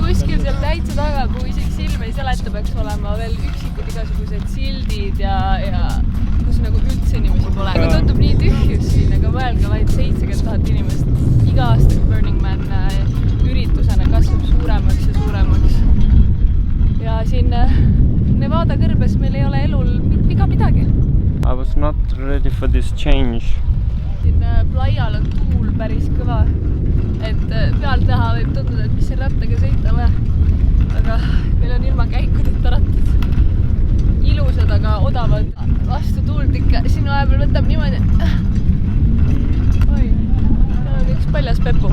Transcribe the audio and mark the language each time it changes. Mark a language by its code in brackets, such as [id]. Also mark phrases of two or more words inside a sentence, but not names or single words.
[et] Kuskil seal täitsa taga, kui isegi silme ei seleta, peaks olema veel üksikud igasugused sildid ja kus nagu üldse inimesi pole. Aga tundub nii tühjus siin, aga mõelge vaid 70 000 inimest. Iga aasta Burning Man üritusena kasvab suuremaks ja suuremaks. Ja siin Nevada kõrbes meil ei ole elul iga midagi. [en] I was not ready for this change. [et] Siin plaial on tuul päris kõva, et pealt näha võib tunduda, et mis siin rattaga sõita vaja. Aga meil on ilma käikudeta rattad. Ilusad, aga odavad. Vastu tuult ikka sinu ajapeal võtab niimoodi. Oi, seal on üks paljas pepu.